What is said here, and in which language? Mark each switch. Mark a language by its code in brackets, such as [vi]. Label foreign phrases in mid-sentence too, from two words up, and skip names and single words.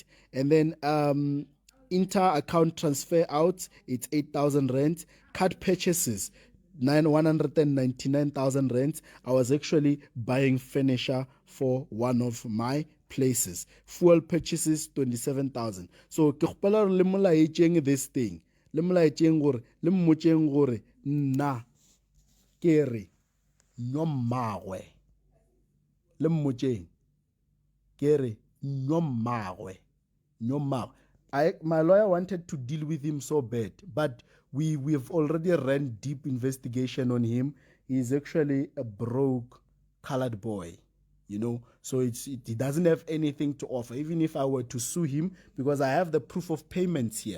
[en] And then inter-account transfer out, it's 8,000 rand. Card purchases, 199,000 rand. I was actually buying furniture for one of my places. Fuel purchases, 27,000. [nso] So ke gopela le molaetšeng [en] this thing, [nso] le molaetšeng gore le mmotšeng gore nna ke re nyo mmagwe, le mmotšeng ke re nyo mmagwe, nyo mmagwe. [en] My lawyer wanted to deal with him so bad, but we've already ran deep investigation on him. He's actually a broke colored boy, you know, so he doesn't have anything to offer. Even if I were to sue him, because I have the proof of payments here.